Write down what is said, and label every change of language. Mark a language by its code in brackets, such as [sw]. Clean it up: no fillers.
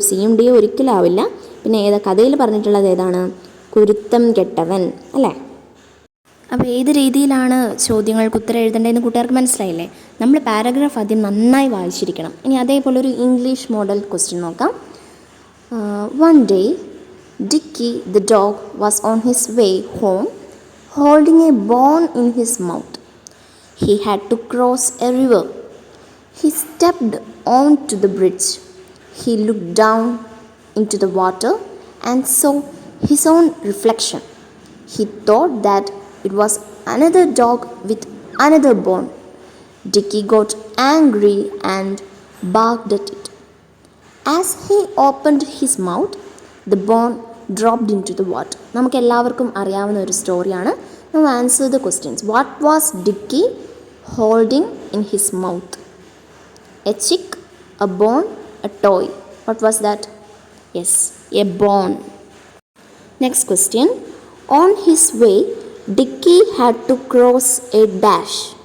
[ml] സിയും ഡിയും ഒരിക്കലാവില്ല. പിന്നെ കഥയിൽ പറഞ്ഞിട്ടുള്ളത് ഏതാണ്? കുരുത്തം കെട്ടവൻ അല്ലേ? അപ്പോൾ ഏത് രീതിയിലാണ് ചോദ്യങ്ങൾക്ക് ഉത്തരം എഴുതേണ്ടതെന്ന് കൂട്ടുകാർക്ക് മനസ്സിലായില്ലേ? നമ്മൾ പാരഗ്രാഫ് ആദ്യം നന്നായി വായിച്ചിരിക്കണം. ഇനി അതേപോലെ ഒരു ഇംഗ്ലീഷ് മോഡൽ ക്വസ്റ്റ്യൻ നോക്കാം. [en] One day Dicky the dog was on his way home holding a bone in his mouth. He had to cross a river. He stepped onto the bridge. He looked down into the water and saw his own reflection. He thought that it was another dog with another bone. Dicky got angry and barked at it. As he opened his mouth, the bone dropped into the water. [ml] നമുക്ക് എല്ലാവർക്കും അറിയാവുന്ന ഒരു സ്റ്റോറിയാണ്. [en] Now answer the questions. What was Dicky holding in his mouth? A chick, a bone, a toy. What was that? Yes, a bone. Next question. On his way, Dicky had to cross a dash.